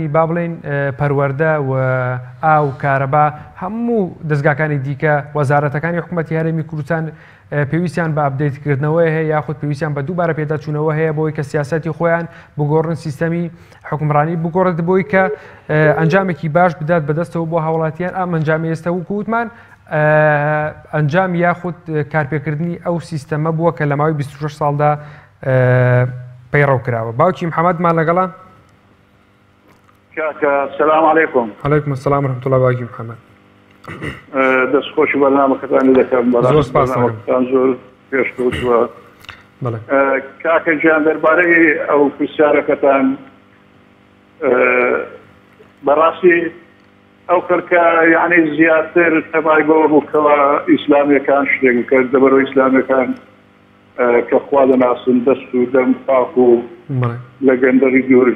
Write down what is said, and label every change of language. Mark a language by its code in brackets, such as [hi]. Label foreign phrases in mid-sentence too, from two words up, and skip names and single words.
[ckb] با بڵێن پەروەردە و ئاو کارەبا هەموو دەستگاکانی دیکە وەزارەتەکانی حکوومەت یاریمی کوردستان پێویستیان بە ئەپدەیتکردنەوەی هەیە یاخود پێویستیان بە دووبارە پێداچوونەوە هەیە بۆی کە سیاسەتی خۆیان بگۆڕن سیستەمی حکومڕانی بگۆڕێت بۆی کە ئەنجامێکی باش بدات بەدەستەوە بۆ هاوڵاتیان ئەم ئەنجامی ئێستا وەکو وتمان ئەنجام یاخود کارپێکردنی ئەو سیستەمە بووە کە لە ماوەی 26 ساڵدا پەیڕەو کراوە. باوکی محەممەدمان لەگەڵە. [ar] سلام علیکم. علیکم السلام ورحمة الله باوکی محەممەد. [ckb] دەستخۆشی بەرنامەکەتانی دەکەم زۆر سپاس دەکەم. زۆر پێشکەوتووە. کاکە گیان دەربارەی ئەو پرسیارەکەتان بەڕاستی ئەو کەرکە یعنی زیاتر تەبای بەوە بووکەوە ئیسلامیەکان شتێک کرد دەبەرەوە ئیسلامیەکان کە خوا دەناسن دەست و دەم پاک و لە گەندەری دوورن.